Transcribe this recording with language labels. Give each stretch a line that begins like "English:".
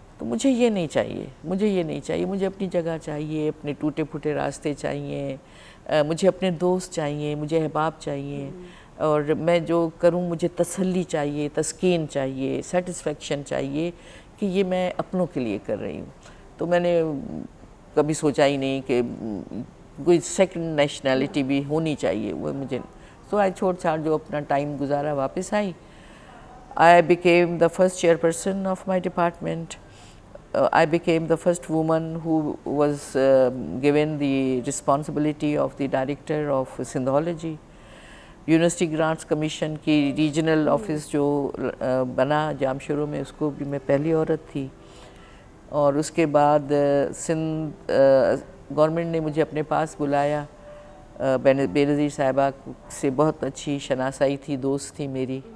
Urdu: تو مجھے یہ نہیں چاہیے, مجھے اپنی جگہ چاہیے, اپنے ٹوٹے پھوٹے راستے چاہیے, مجھے اپنے دوست چاہیے, مجھے احباب چاہیے, اور میں جو کروں مجھے تسلی چاہیے, تسکین چاہیے, سیٹسفیکشن چاہیے کہ یہ میں اپنوں کے لیے کر رہی ہوں. تو میں نے کبھی سوچا ہی نہیں کہ کوئی سیکنڈ نیشنلٹی بھی ہونی چاہیے, وہ مجھے. تو آئی چھوڑ چھاڑ جو اپنا ٹائم گزارا, واپس آئی.
English: I became the first chairperson of my department. I became the first woman who was given the responsibility of the director of Sindhology.
Urdu: University grants commission کی ریجنل آفس جو بنا جامشورو میں, اس کو بھی میں پہلی عورت تھی. اور اس کے بعد سندھ گورنمنٹ نے مجھے اپنے پاس بلایا. بینظیر صاحبہ سے بہت اچھی شناسائی تھی, دوست تھی میری.